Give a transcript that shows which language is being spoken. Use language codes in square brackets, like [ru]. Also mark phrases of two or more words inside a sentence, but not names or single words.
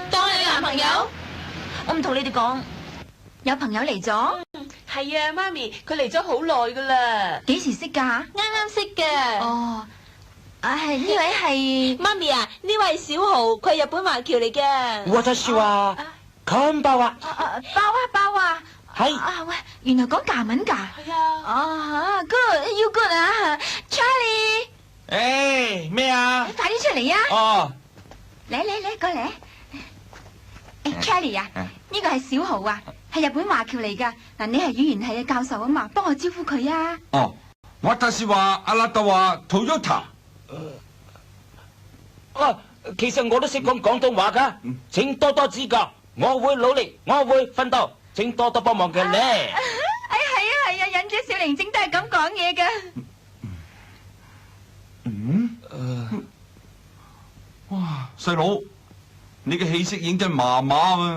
[yue] 當你男朋友？我唔同你哋講。有朋友嚟咗？係啊，媽咪，佢嚟咗好耐噶啦。幾時識㗎？啱啱識嘅。哦，係呢位係媽咪啊，呢位係小豪，佢係日本華僑嚟嘅。 [ja] 私はこんばんは。 [yue] 包啊！係喂，原來講夾文㗎？係啊。 [en] Good，you good 啊 ，Charlie。 [yue] 誒咩啊？快啲出嚟啊！哦，嚟過嚟。Charlie 啊，呢個係小豪啊，係日本華僑嚟㗎。嗱，你係語言系嘅教授啊嘛，幫我招呼佢啊。哦， [ja] 私はあなたはトヨタ。 [yue] 其實我都識講廣東話㗎，請多多指教，我會努力，我會奮鬥，請多多幫忙嘅咧。係啊，忍者小靈精都係咁講嘢㗎。哇，細佬，你嘅氣色已經真麻麻啊！